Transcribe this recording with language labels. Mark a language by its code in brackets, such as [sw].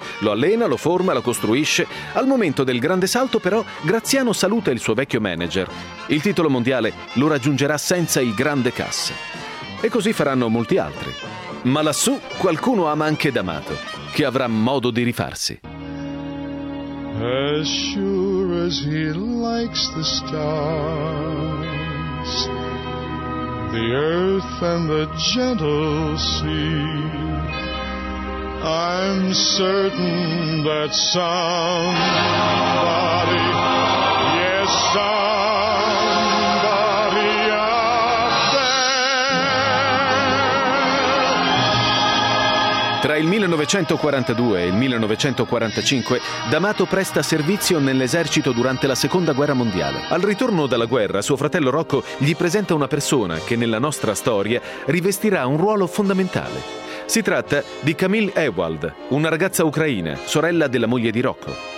[it] Lo allena, lo forma, lo costruisce. Al momento del grande salto, però, Graziano saluta il suo vecchio manager. Il titolo mondiale lo raggiungerà senza il grande Cass. E così faranno molti altri. Ma lassù qualcuno ama anche D'Amato, che avrà modo di rifarsi. [en] As sure as he likes the stars, the earth and the gentle sea, I'm certain that somebody, yes, somebody out there. [it] Tra il 1942 e il 1945, D'Amato presta servizio nell'esercito durante la Seconda Guerra Mondiale. Al ritorno dalla guerra, suo fratello Rocco gli presenta una persona che nella nostra storia rivestirà un ruolo fondamentale. Si tratta di Camille Ewald, una ragazza ucraina, sorella della moglie di Rocco.